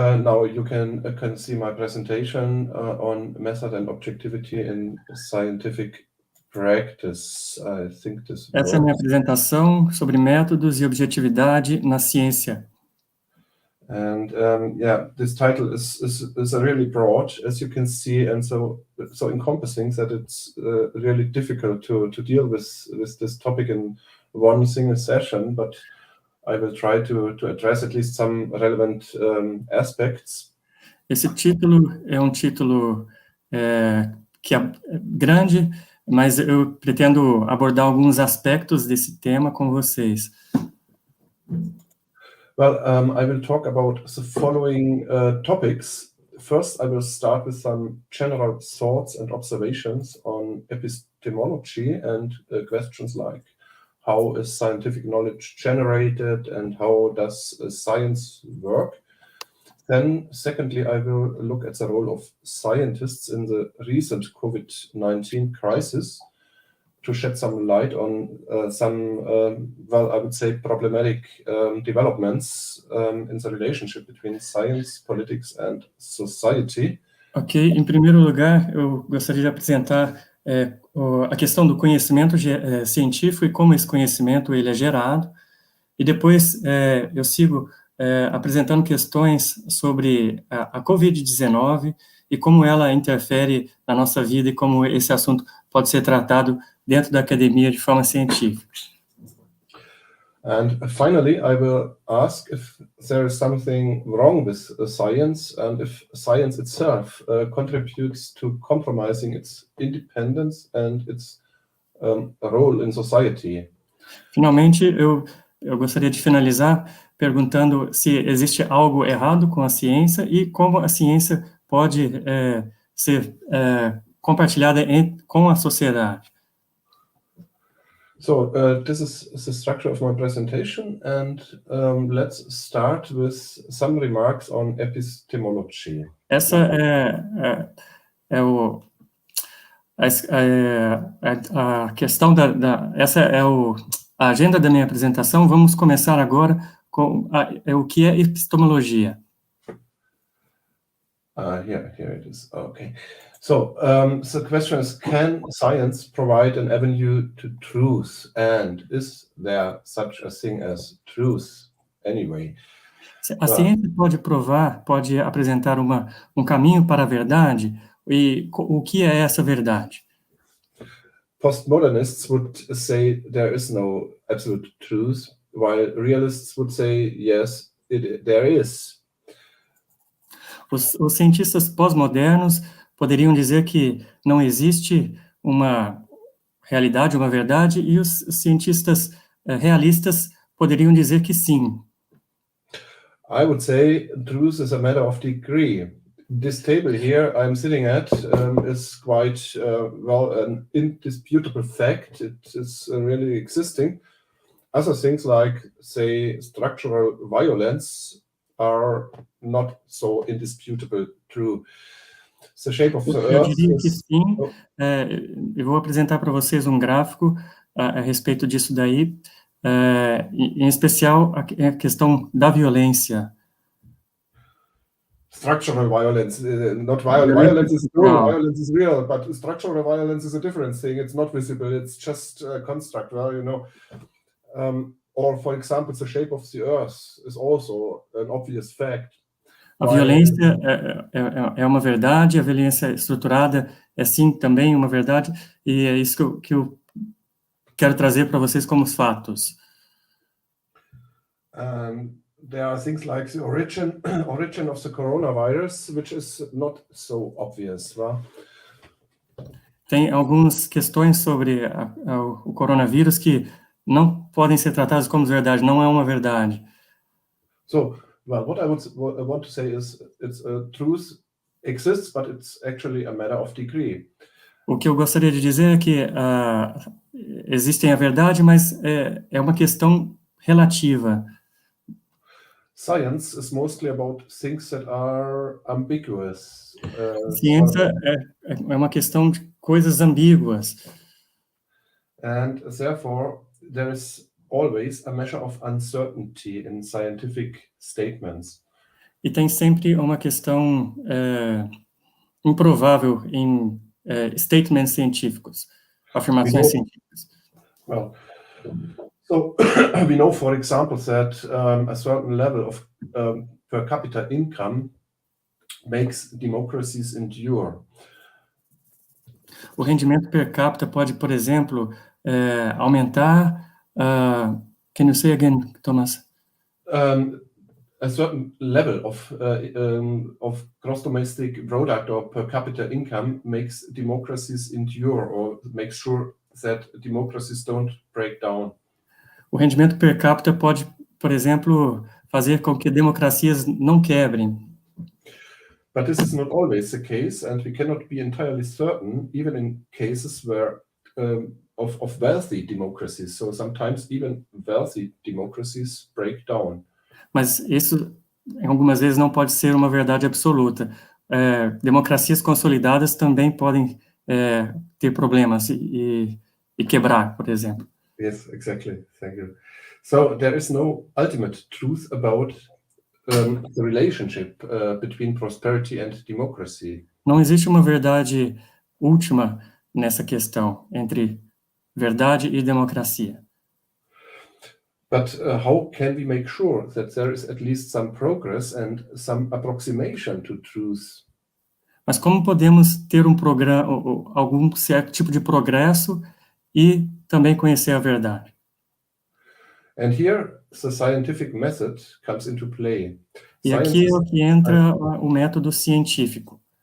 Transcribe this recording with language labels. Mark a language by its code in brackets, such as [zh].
[en] Now you can see my presentation on method and objectivity in scientific practice. I think this [pt] Essa é a minha [en] works. [pt] apresentação sobre métodos e objetividade na ciência. [en] And yeah, this title is really broad, as you can see, and so encompassing that it's really difficult to deal with this topic in one single session. But I will try to address at least some relevant aspects. [pt] Esse título é um título que é grande, mas eu pretendo abordar alguns aspectos desse tema com vocês. [en] Well, I will talk about the following topics. First, I will start with some general thoughts and observations on epistemology and questions like how is scientific knowledge generated and how does science work. Then, secondly, I will look at the role of scientists in the recent COVID-19 crisis to shed some light on some, well, I would say problematic developments in the relationship between science, politics and society. [pt] Ok, em primeiro lugar, eu gostaria de apresentar a questão do conhecimento científico e como esse conhecimento ele é gerado. E depois eu sigo apresentando questões sobre a COVID-19 e como ela interfere na nossa vida e como esse assunto pode ser tratado dentro da academia de forma científica. [en] And finally, I will ask if there is something wrong with science and if science itself contributes to compromising its independence and its role in society. [pt] Finalmente, eu gostaria de finalizar perguntando se existe algo errado com a ciência e como a ciência pode ser compartilhada com a sociedade. [en] So this is the structure of my presentation, and let's start with some remarks on epistemology. [pt] Essa a questão essa é a agenda da minha apresentação. Vamos começar agora com o que é epistemologia. [en] Here it is. Okay. So the question is, can science provide an avenue to truth? And is there such a thing as truth anyway? [pt] A ciência pode apresentar um caminho para a verdade? E o que é essa verdade? [en] Postmodernists would say there is no absolute truth, while realists would say yes, there is. [pt] Os cientistas pós-modernos poderiam dizer que não existe uma realidade, uma verdade, e os cientistas realistas poderiam dizer que sim. [en] I would say truth is a matter of degree. This table here I'm sitting at is quite, well, an indisputable fact. It is really existing. Other things like, say, structural violence are not so indisputable true. The shape of the [pt] Eu [en] Earth [pt] diria que [en] is... [pt] sim. Eu vou apresentar para vocês um gráfico a respeito disso daí, em especial a questão da violência. [en] Structural violence, not violence. Violence is true, violence is real, but structural violence is a different thing. It's not visible, it's just a construct, well, you know. Or, for example, the shape of the Earth is also an obvious fact. [pt] A violência é uma verdade, a violência estruturada é sim também uma verdade, e é isso que eu quero trazer para vocês como os fatos. [en] There are things like the origin of the coronavirus, which is not so obvious, right? [pt] Tem algumas questões sobre o coronavírus que não podem ser tratadas como verdade, não é uma verdade. [en] So, well, what I want to say is, truth exists, but it's actually a matter of degree. [pt] O que eu gostaria de dizer é que existem a verdade, mas é uma questão relativa. [en] Science is mostly about things that are ambiguous. [pt] Ciência é uma questão de coisas ambíguas. [en] And therefore, there is always a measure of uncertainty in scientific statements. [pt] E tem sempre uma questão improvável em statements científicos, afirmações científicas. [en] Well, so we know, for example, that a certain level of per capita income makes democracies endure. [pt] O rendimento per capita pode, por exemplo, aumentar. [en] Can you say again, Thomas? A certain level of gross domestic product or per capita income makes democracies endure, or makes sure that democracies don't break down. [pt] O rendimento per capita pode, por exemplo, fazer com que democracias não quebrem. [en] But this is not always the case, and we cannot be entirely certain, even in cases where of wealthy democracies. So sometimes even wealthy democracies break down. [pt] Mas isso, algumas vezes, não pode ser uma verdade absoluta. Democracias consolidadas também podem ter problemas e quebrar, por exemplo. [en] Yes, exactly. Thank you. So there is no ultimate truth about the relationship between prosperity and democracy. [pt] Não existe uma verdade última nessa questão entre verdade e democracia. [en] But how can we make sure that there is at least some progress and some approximation to truth? [pt] Mas como podemos ter algum certo tipo de progresso e também conhecer a verdade? [en] And here the scientific method comes into play. [pt] E aqui é o que entra o método científico.